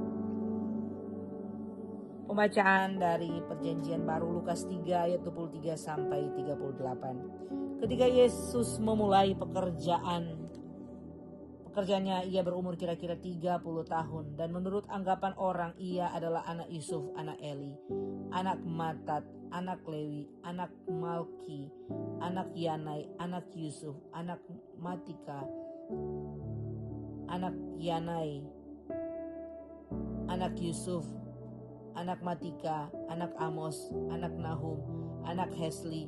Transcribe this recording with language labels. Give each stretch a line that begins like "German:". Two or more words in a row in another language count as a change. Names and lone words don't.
Indonesian: Pembacaan dari Perjanjian Baru Lukas 3 ayat 23 sampai 38. Ketika Yesus memulai pekerjaannya, ia berumur kira-kira 30 tahun, dan menurut anggapan orang ia adalah anak Yusuf, anak Eli, anak Matat, anak Lewi, anak Malki, anak Yanai, anak Yusuf, anak Matika, anak Yanai, anak Yusuf, anak Matika, anak Amos, anak Nahum, anak Hesli,